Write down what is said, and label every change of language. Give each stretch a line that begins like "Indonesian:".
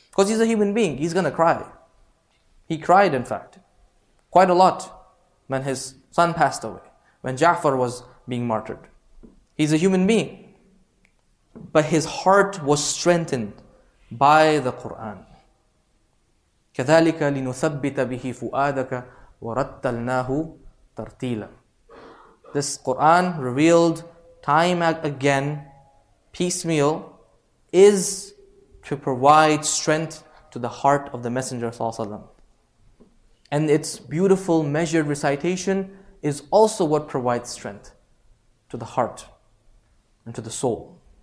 English: Because he's a human being, he's going to cry. He cried, in fact, quite a lot when his son passed away, when Ja'far was being martyred. He's a human being, but his heart was strengthened by the Quran.
Arabic: كَذَلِكَ لِنُثَبِّتَ بِهِ فُؤَادَكَ وَرَتَّلْنَاهُ تَرْتِيلًا.
English: This Quran, revealed time again, piecemeal, is to provide strength to the heart of the Messenger ﷺ. And its beautiful measured recitation is also what provides strength to the heart and to the soul.